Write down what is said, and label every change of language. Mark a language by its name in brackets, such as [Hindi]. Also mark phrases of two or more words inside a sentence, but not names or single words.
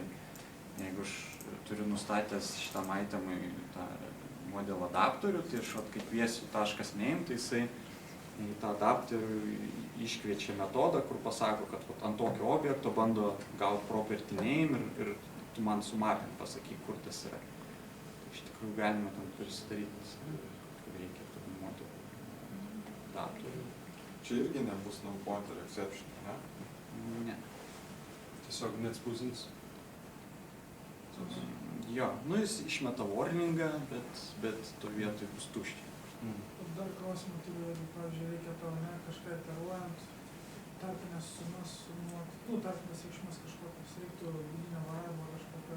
[Lithuanian] Jeigu aš turiu nustatęs šitam itemui tą model adapterių, tai aš kai kviesiu .name, tai jisai į tą adapterių iškviečia metodą, kur pasako, kad ant tokio objekto bando gauti [English] property name [Lithuanian] ir tu man sumapint pasakyk, kur tas yra. Iš tikrųjų galima tam prisidaryti, kad reikia tų model adapterių. Čia irgi nebus [English] null pointer exception, [Lithuanian] ne? Ne. tiesiog neatspausdins. Jo, nu jis išmeta warningą, bet to vietoj bus tuščia. Dar klausimą turiu, jeigu, pavyzdžiui, reikia tau, ne, kažką iteruojant, tarpinės sumas sumuoti, nu, tarpinės reikšmes kažkokias, reiktų vidinio varavimo kažkokio.